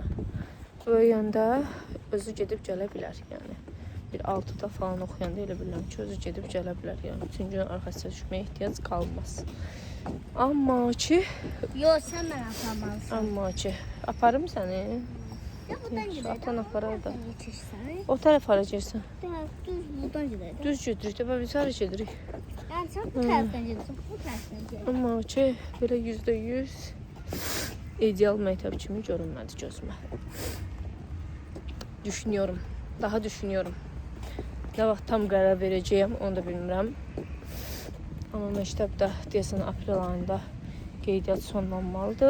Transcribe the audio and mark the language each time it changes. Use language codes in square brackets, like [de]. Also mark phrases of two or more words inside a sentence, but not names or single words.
[az] Böyüyəndə özü gedib gələ bilər, yəni bir 6-da falan oxuyanda elə bilirəm ki, özü gedib gələ bilər, yəni bütün gün arxasına düşməyə ehtiyac qalmaz. Amma ki, [tr] Sen beni atamazsın. [az] amma ki, aparım səni. [tr] Ya buradan gidelim. [az] Atan aparar da. [tr] Geçirsen. [az] O tərəf hara girsən? [tr] Düz buradan gidelim. [az] Düz gedirik də, biz hara gedirik? [tr] Yani sen bu taraftan gidiyorsun. Bu taraftan gidiyorsun. [az] Amma ki, belə %100 ideal məktəb kimi görünmədi gözümə. [tr] Düşünüyorum, daha düşünüyorum. [az] Nə vaxt tam qərar verəcəyəm, onu da bilmirəm. Amma məktəbdə deyəsən aprel ayında qeydiyyat sonlanmalıdır.